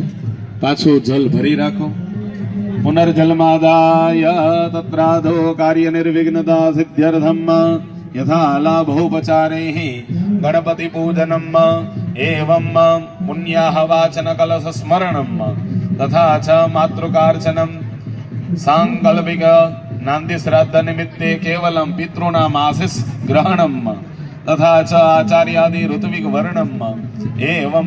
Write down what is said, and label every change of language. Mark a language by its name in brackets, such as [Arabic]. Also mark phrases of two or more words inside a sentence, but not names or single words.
[Gujarati] પાછું જલ ભરી રાખો. [Sanskrit] પુનર્જલમાદાય તત્રાધો કાર્ય નિર્વિઘ્નતા સિદ્ધ્યર્થમ यथा लाभोपचारैः गणपति पूजनम् एवं पुण्याह वाचन कलश स्मरणम् तथा च मातृकार्चनम् सांकल्पिक नांदी श्राद्ध निमित्ते केवलं पितॄणाम् आशीष ग्रहणम् तथा च आचार्यादि ऋत्विक वर्णम् एवं